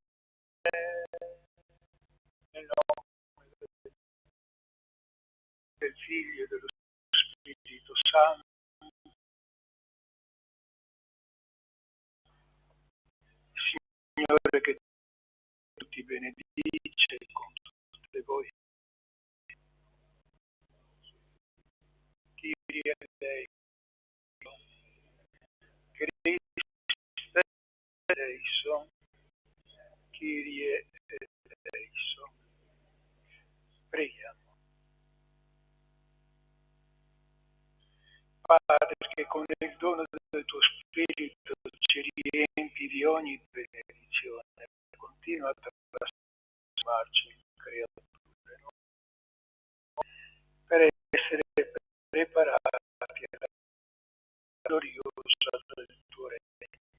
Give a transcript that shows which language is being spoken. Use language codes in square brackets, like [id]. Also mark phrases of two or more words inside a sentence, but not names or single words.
[it] Nel nome del Figlio e dello Spirito Santo. Signore che tutti benedice con tutte voi. [el] Κύριε ἐλέησον, Χριστὲ ἐλέησον, Κύριε ἐλέησον. [it] Preghiamo. Padre, che con il dono del tuo Spirito ci riempi di ogni benedizione, continua a trasformarci in creature per essere preparati alla gloriosa del tuo regno.